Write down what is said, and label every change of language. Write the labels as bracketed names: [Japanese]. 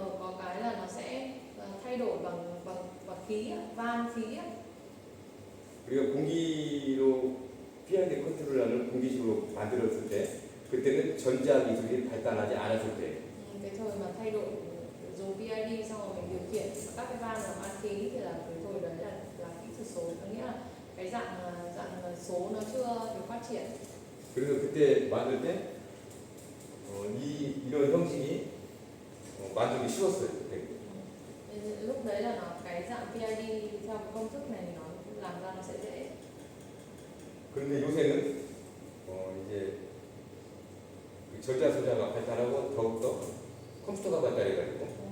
[Vietnamese] Có cái là nó sẽ thay đổi bằng khí á, van khí á. [Korean] 우리가 공기로 PID 컨트롤러를 공기식으로 만들었을 때 그때는 전자 기술이 발달하지 않았을 때 [Vietnamese] Cái thời mà thay đổi dùng PID xong rồi mình điều khiển các cái van bằng van khí thì là cái thời đấy là kỹ thuật số, có nghĩa là cái dạng số nó chưa được phát triển. [Korean] 그래서 그때 만들 때 이런 형식이 만들기 쉬웠어요. 그때. [Vietnamese] Lúc đấy là cái dạng PID theo cái công thức này thì nó làm ra nó sẽ dễ. [Korean] 그런데 요새는 이제 그 전자 소자가 발달하고 더욱더 컴퓨터가 발달해가지고